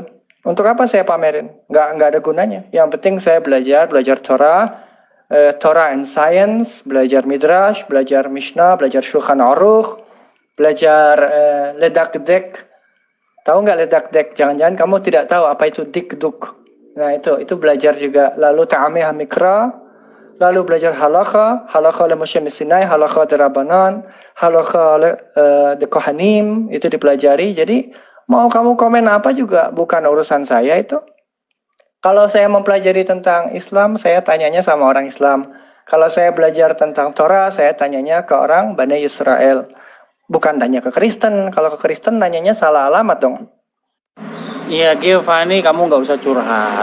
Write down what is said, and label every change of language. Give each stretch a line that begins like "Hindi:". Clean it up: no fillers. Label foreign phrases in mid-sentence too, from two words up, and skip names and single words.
Indonesian: Untuk apa saya pamerin? Nggak ada gunanya. Yang penting saya belajar Torah,
English: Torah and Science,
Indonesian: belajar Midrash, belajar Mishnah, belajar Shulchan Aruch, belajar ledak-dek. Tahu nggak ledak-dek? Jangan-jangan kamu tidak tahu apa itu dikduk. Nah itu belajar juga. Lalu
Hebrew: טעמי מקרא,
Indonesian: lalu belajar
Hebrew: הלכה למשה סיני, הלכה דרבנן, הלכה דכהנים,
Indonesian: itu dipelajari. Jadi mau kamu komen apa juga bukan urusan saya itu. Kalau saya mempelajari tentang Islam, saya tanyanya sama orang Islam. Kalau saya belajar tentang Torah, saya tanyanya ke orang Bani Israel. Bukan tanya ke Kristen. Kalau ke Kristen tanyanya salah alamat dong. Iya Giovanni, kamu nggak usah curhat.